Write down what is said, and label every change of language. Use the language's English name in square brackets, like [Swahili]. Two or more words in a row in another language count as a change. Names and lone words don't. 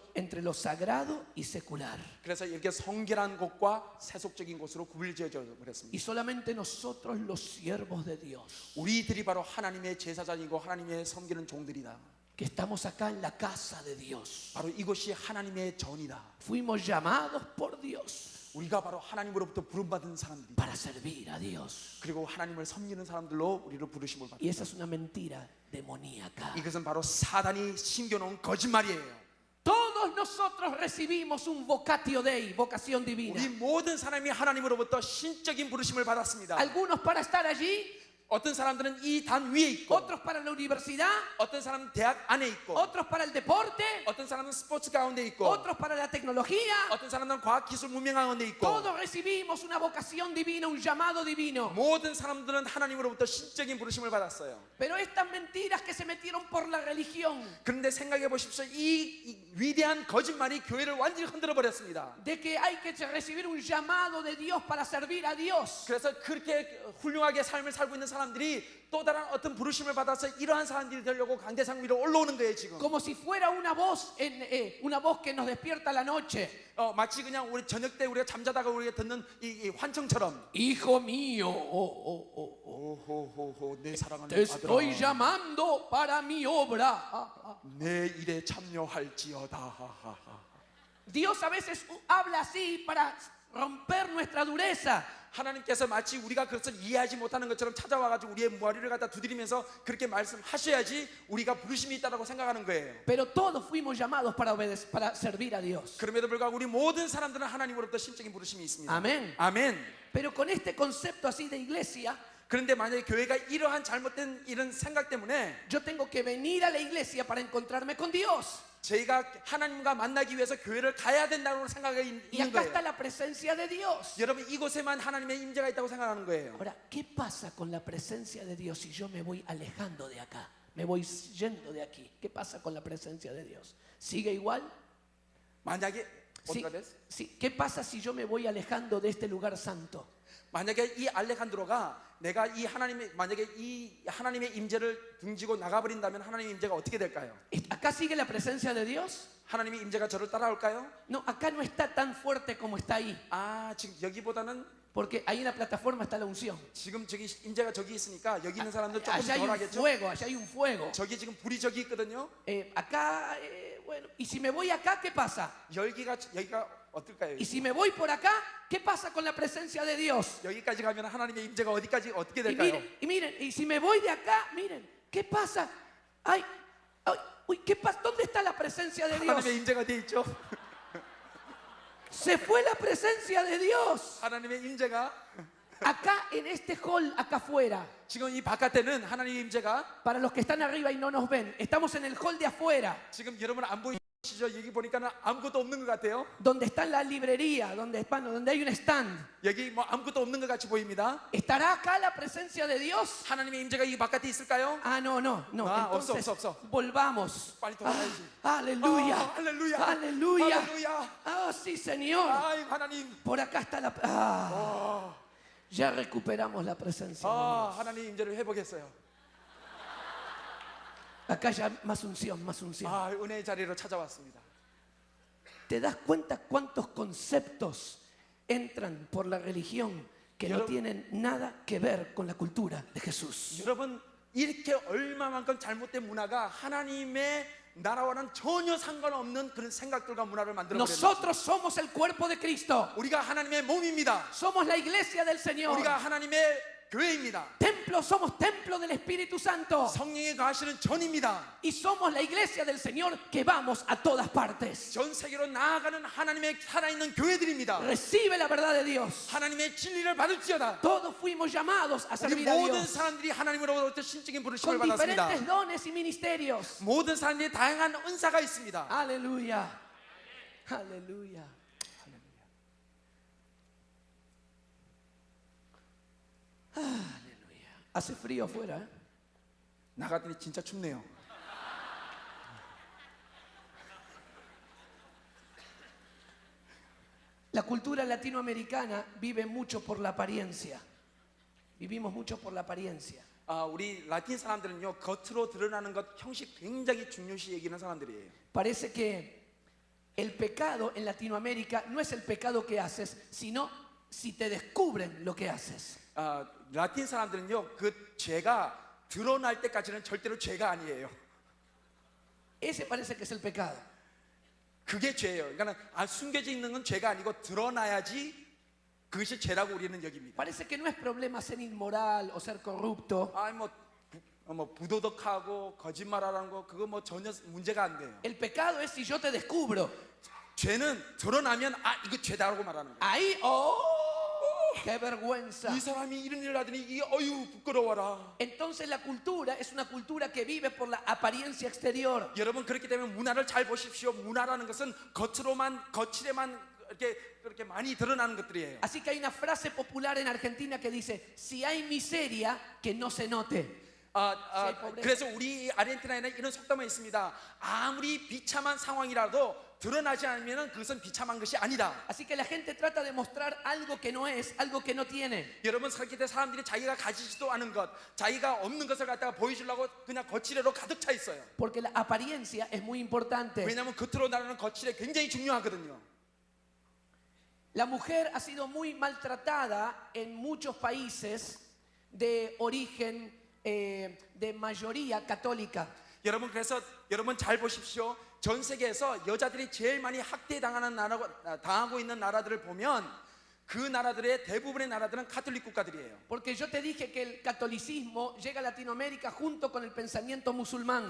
[Spanish] entre lo sagrado y secular. [Korean] 그래서 이렇게 성결한 곳과 세속적인 곳으로 구분지어져 버렸습니다. [Spanish] Y solamente nosotros los siervos de Dios, [Korean] 우리들이 바로 하나님의 제사장이고 하나님의 섬기는 종들이다. [Spanish] que estamos acá en la casa de Dios, [Korean] 바로 이곳이 하나님의 전이다. [Spanish] fuimos llamados por Dios [Korean] 우리가 바로 하나님으로부터 부름받은 사람들이다. [Spanish] para servir a Dios. [Korean] 그리고 하나님을 섬기는 사람들로 우리를 부르심을 [Spanish] Y esa [Korean] 받습니다. [Spanish] es una mentira demoníaca. [Korean] 이것은 바로 사단이 심겨놓은 거짓말이에요. [Spanish] Todos nosotros recibimos un [Latin] vocatio Dei, [Spanish] vocación divina. [Korean] 우리 모든 사람이 하나님으로부터 신적인 부르심을 받았습니다. [Spanish] Algunos para estar allí, [Korean] 어떤 사람들은 이 단 위에 있고, [Spanish] otros para la universidad, [Korean] 어떤 사람은 대학 안에 있고, [Spanish] otros para el deporte, [Korean] 어떤 사람은 스포츠 가운데 있고, [Spanish] otros para la tecnología. [Korean] 어떤 사람은 과학 기술 문명 가운데 있고. [Spanish] Todos recibimos una vocación divina, un llamado divino. [Korean] 모든 사람들은 하나님으로부터 신적인 부르심을 받았어요. [Spanish] Pero estas mentiras que se metieron por la religión, [Korean] 그런데 생각해 보십시오. 이 위대한 거짓말이 교회를 완전히 흔들어 버렸습니다. [Spanish] de que hay que recibir un llamado de Dios para servir a Dios. [Korean] 그래서 그렇게 훌륭하게 삶을 살고 있는 사람들이 또 다른 어떤 부르심을 받아서 이러한 사람들이 되려고 강대상 위로 올라오는 거예요 지금. [Spanish] Como si fuera una voz, una voz que nos despierta a la noche. [Korean] 마치 그냥 우리 저녁 때 우리가 잠자다가 우리가 듣는 이 환청처럼. [Spanish] Hijo mío, [Korean] 오호호호 내 사랑하는 [Spanish] te estoy [Korean] 아들아, [Spanish] llamando para mi obra. [Korean] 내 일에 참여할지어다. [Spanish] Dios a veces habla así para romper nuestra dureza. [Korean] 하나님께서 마치 우리가 그것을 이해하지 못하는 것처럼 찾아와가지고 우리의 머리를 갖다 두드리면서 그렇게 말씀하셔야지 우리가 부르심이 있다고 생각하는 거예요. [Spanish] Pero todos fuimos llamados para obedecer, para servir a Dios. [Korean] 그럼에도 불구하고 우리 모든 사람들은 하나님으로부터 심적인 부르심이 있습니다. [Spanish] Amén. [Korean] 아멘. [Spanish] Pero con este concepto así de iglesia, [Korean] 그런데 만약에 교회가 이러한 잘못된 이런 생각 때문에 [Spanish] yo tengo que venir a la iglesia para encontrarme con Dios. [Korean] 저희가 하나님과 만나기 위해서 교회를 가야 된다고 생각이 [Spanish] Y [Korean] 있는 [Spanish] acá está [Korean] 거예요. [Spanish] la presencia de Dios. [Korean] 여러분 이곳에만 하나님의 임재가 있다고 생각하는 거예요. [Spanish] Ahora, ¿qué pasa con la presencia de Dios si yo me voy alejando de acá? Me voy yendo de aquí. ¿Qué pasa con la presencia de Dios? ¿Sigue igual? [Korean] 만약에 [Spanish] Sí, [Korean] 어디가 됐어? [Spanish] sí. ¿Qué pasa si yo me voy alejando de este lugar santo? [Korean] 만약에 이 알레칸드로가 내가 이 하나님의 만약에 이 하나님의 임재를 등지고 나가버린다면 하나님의 임재가 어떻게 될까요? [Spanish] ¿Acá sigue la presencia de Dios? [Korean] 하나님의 임재가 저를 따라올까요? [Spanish] No, acá no está tan fuerte como está ahí. [Korean] 아 지금 여기보다는 [Spanish] Porque ahí en la plataforma está la unción. [Korean] 지금 저기 임재가 저기 있으니까 여기 있는 사람들 조금 [Spanish] Allá hay un [Korean] 덜하겠죠? [Spanish] fuego, allá hay un fuego. [Korean] 저기 지금 불이 저기 있거든요. [Spanish] Acá, bueno, y si me voy acá, ¿qué pasa? [Korean] 여기가 어떨까요? [Spanish] Y si me voy por acá, ¿qué pasa con la presencia de Dios? [Korean] 여기까지 가면 하나님의 임재가 어디까지 어떻게 [Spanish] Y [Korean] 될까요? [Spanish] miren, y si me voy de acá, miren, ¿qué pasa? Ay, ay, uy, ¿qué pasa? ¿Dónde está la presencia de Dios? [Korean] 하나님의 임재가 돼 있죠. [Spanish] Se fue la presencia de Dios. [Korean] 하나님의 임재가 [Spanish] Acá en este hall, acá afuera, [Korean] 지금 이 바깥에는 하나님의 임재가 [Spanish] para los que están arriba y no nos ven, estamos en el hall de afuera, [Korean] 지금 여러분 안 보이시죠? 여기 보니까는 아무것도 없는 것 같아요. [Spanish] donde está la librería, donde hay un stand. [Korean] 여기 뭐 아무것도 없는 것 같이 보입니다. [Spanish] ¿Estará acá la presencia de Dios? [Korean] 하나님의 임재가 이 바깥에 있을까요? [Spanish] Ah, no. Ah, Entonces, [Korean] 없어. [Spanish] volvamos. [Korean] 빨리 돌아가야지. [Spanish] Aleluya. [Korean] 아, 할렐루야. [Spanish] Aleluya. [Korean] 할렐루야. [Spanish] Ah, sí, Señor. [Korean] 아이 하나님. [Spanish] Por acá está la. Ya recuperamos la presencia. [Korean] 아 하나님 임재를 회복했어요. [Spanish] Acá ya más unción, más unción. [Korean] 아 은혜의 자리로 찾아왔습니다. [Spanish] ¿Te das cuenta cuántos conceptos entran por la religión que no Yo- tienen nada que ver con la cultura de Jesús? [Korean] 여러분 이렇게 얼마만큼 잘못된 문화가 하나님의 나라와는 전혀 상관없는 그런 생각들과 문화를 만들어 버렸는지. [Spanish] Nosotros somos el cuerpo de Cristo. [Korean] 우리가 하나님의 몸입니다. [Spanish] Somos la iglesia del Señor. [Korean] 우리가 하나님의 교회입니다. [Spanish] Somos templo del Espíritu Santo. [Korean] 성령이 거하시는 전입니다. [Spanish] Y somos la iglesia del Señor que vamos a todas partes. [Korean] 전 세계로 나아가는 하나님의 살아있는 교회들입니다. [Spanish] Recibe la verdad de Dios. [Korean] 하나님의 진리를 받을지어다. [Spanish] Todos fuimos llamados a [Korean] 우리 [Spanish] servir a [Korean] 모든 [Spanish] Dios [Korean] 사람들이 하나님으로부터 신적인 부르심을 [Spanish] con [Korean] 받았습니다. [Spanish] diferentes dones y ministerios. [Korean] 모든 사람들이 다양한 은사가 있습니다. [Spanish] Aleluya. Aleluya. Aleluya. Hace frío afuera, ¿eh? [Korean] 나갔더니 진짜 춥네요. [Spanish] La cultura latinoamericana vive mucho por la apariencia. Vivimos mucho por la apariencia. [Korean] 우리 라틴 사람들은요 겉으로 드러나는 것 형식 굉장히 중요시 여기는 사람들이에요. [Spanish] Parece que el pecado en Latinoamérica no es el pecado que haces, sino si te descubren lo que haces. [Korean] 라틴 사람들은요 그 죄가 드러날 때까지는 절대로 죄가 아니에요. [Spanish] Ese parece que es el pecado. [Korean] 그게 죄예요. 그러니까 숨겨져 있는 건 죄가 아니고 드러나야지 그것이 죄라고 우리는 여깁니다. [Spanish] Parece que no es problema ser inmoral o ser corrupto. [Korean] 뭐 부도덕하고 거짓말하는 거 그거 뭐 전혀 문제가 안 돼요. [Spanish] El pecado es si yo te descubro. [Korean] 죄는 드러나면 이거 죄다라고 말하는 거예요. [Spanish] Ahí, qué vergüenza. [Korean] 이 사람이 이런 일을 하더니 이 어유 부끄러워라. [Spanish] Entonces la cultura es una cultura que vive por la apariencia exterior. [Korean] 여러분 그렇기 때문에 문화를 잘 보십시오. 문화라는 것은 거칠에만 그렇게 많이 드러나는 것들이에요. [Spanish] Así que hay una frase popular en Argentina que dice, si hay miseria, que no se note. [Korean] 그래서 우리 아르헨티나에는 이런 속담이 있습니다. 아무리 비참한 상황이라도 드러나지 않으면 그것은 비참한 것이 아니다. [Spanish] Así que la gente trata de mostrar algo que no es, algo que no tiene. [Korean] 여러분 그렇기 때문에 사람들이 자기가 가지지도 않은 것, 자기가 없는 것을 갖다가 보여주려고 그냥 거칠애로 가득 차 있어요. [Spanish] Porque la apariencia es muy importante. [Korean] 왜냐하면 겉으로 나르는 거칠애 굉장히 중요하거든요. [Spanish] La mujer ha sido muy maltratada en muchos países de origen de mayoría católica. [Korean] 여러분 그래서 여러분 잘 보십시오. 전 세계에서 여자들이 제일 많이 학대당하는 당하고 있는 나라들을 보면 그 나라들의 대부분의 나라들은 카톨릭 국가들이에요. [Spanish] Porque yo te dije que el catolicismo llega a Latinoamérica junto con el pensamiento musulmán.